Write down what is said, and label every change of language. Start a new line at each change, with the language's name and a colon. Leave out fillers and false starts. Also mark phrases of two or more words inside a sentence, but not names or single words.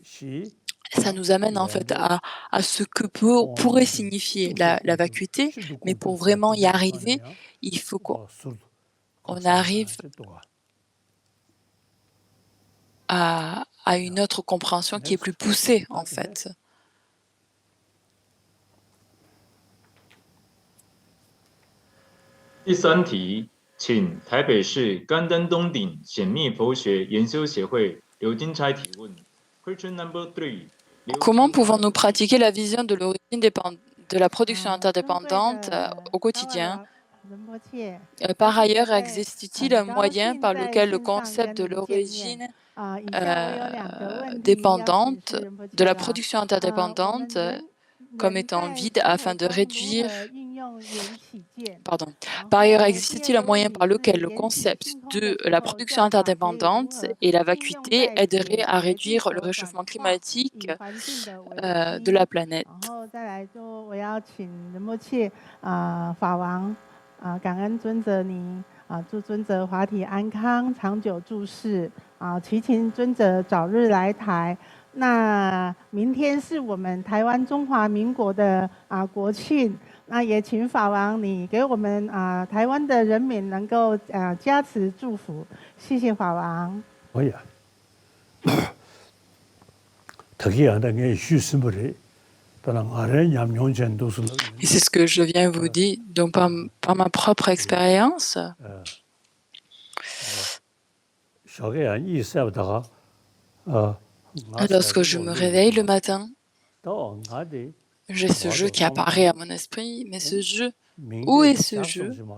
French: Ça nous amène en fait à ce que pourrait signifier la vacuité, mais pour vraiment y arriver, il faut qu'on arrive à une autre compréhension qui est plus poussée en fait.
Chinese: 第三题，请台北市甘丹东顶显密佛学研修协会刘金钗提问。
English: Question number 3.
French: Comment pouvons-nous pratiquer la vision de l'origine de la production interdépendante au quotidien? Par ailleurs, existe-t-il un moyen par lequel le concept de l'origine dépendante de la production interdépendante comme étant vide afin de réduire... Par ailleurs, existe-t-il un moyen par lequel le concept de la production interdépendante et la vacuité aiderait à réduire le réchauffement climatique de la planète?
Chinese: 感恩尊者您祝尊者法体安康，长久住世祈请尊者早日来台。那明天是我们台湾中华民国的国庆，那也请法王你给我们台湾的人民能够加持祝福，谢谢法王。可以啊，特别啊，那个虚实不离。
French: Et c'est ce que je viens vous dire. Donc, par ma propre expérience, lorsque je me réveille le matin, j'ai ce jeu qui apparaît à mon esprit, mais ce jeu, où est ce jeu?